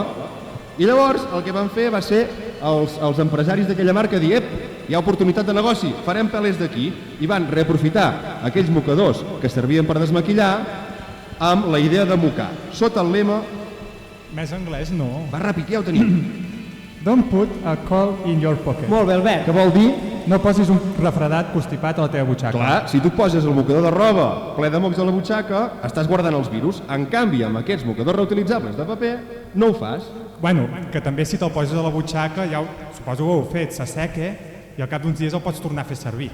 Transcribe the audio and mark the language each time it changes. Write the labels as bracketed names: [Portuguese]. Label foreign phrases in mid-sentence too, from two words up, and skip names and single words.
[Catalan] I llavors el que van fer va ser els empresaris d'aquella marca dir, hi ha oportunitat de negoci, farem pelers d'aquí, i van reaprofitar aquells mocadors que servien per desmaquillar amb la idea de mocar, sota el lema... Més anglès no. Va ràpid, ja ho tenim. [English] Don't put a coal in your pocket. [Catalan] Molt bé, Albert. Què vol dir? No posis un refredat constipat a la teva butxaca. Clar, si tu poses el mocador de roba ple de mocs a la butxaca, estàs guardant els virus. En canvi, amb aquests mocadors reutilitzables de paper, no ho fas. Bueno, que també si te'l poses a la butxaca, ja suposo que ho heu fet, s'asseca i al cap d'uns dies el pots tornar a fer servir.